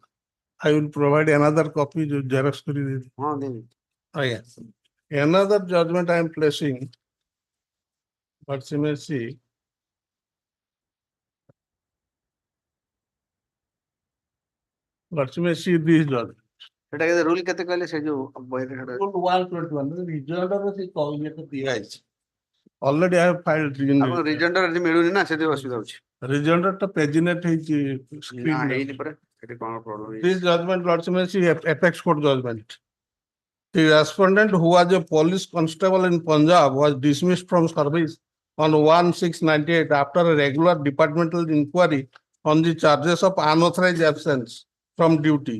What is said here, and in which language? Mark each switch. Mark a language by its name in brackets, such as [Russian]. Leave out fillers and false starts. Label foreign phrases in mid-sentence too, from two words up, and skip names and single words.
[English] I will provide another copy, Xerox [Odia] କରି ଦେବି. [English] Then. Again, another judgment I am placing, but you may see. But you may see this judgment. [Odia] ସେଟା କେତେ rule କେତେ କହିଲେ ସେ ଯୋଉ ବହିରେ ସେଟା Rule 121, rejoinder ର ସେ ଇଏ ତ ଦିଆହେଇଛି. [English] Already I have filed. [Odia] ଆପଣ ରିଜେଣ୍ଡର ମିଳୁନି ନା ସେଥିପାଇଁ ଅସୁବିଧା ହଉଛି। Rejoinder ଟା paginate ହେଇଛି ନା screen ରେ. ହେଇନି ପରା। [English] This judgment, Lordship, is apex court judgment. The respondent, who was a police constable in Punjab, was dismissed from service on 1/6/98 after a regular departmental inquiry on the charges of unauthorized absence from duty.